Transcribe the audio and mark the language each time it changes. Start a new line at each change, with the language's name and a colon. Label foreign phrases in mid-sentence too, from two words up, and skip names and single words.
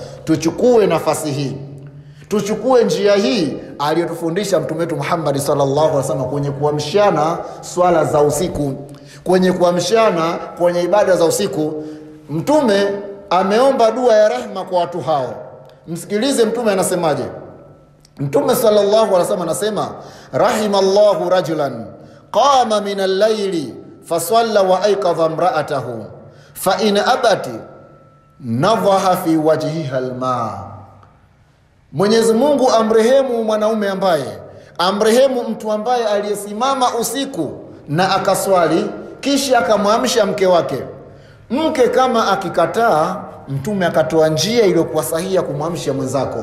Swahili: Tuchukue nafasi hii, tuchukue njia hii aliyotufundisha Mtume wetu Muhammad
Arabic: صلى الله عليه وسلم
Swahili: kwenye kuamshana swala za usiku, kwenye kuamshana kwenye ibada za usiku. Mtume ameomba dua ya rehma kwa watu hao. Msikilize Mtume anasemaje. Mtume
Arabic: صلى الله عليه وسلم
Swahili: anasema,
Arabic: رحم الله رجلا قام من الليل فصلى وأيقظ امرأته فإن أبت نضح في وجهها الماء.
Swahili: Mwenyezi Mungu amrehemu mwanaume ambaye, amrehemu mtu ambaye aliyesimama usiku na akaswali kisha akamwamsha mke wake. Mke kama akikataa, Mtume akatoa njia iliyokuwa sahihi kumwamsha mwenzako.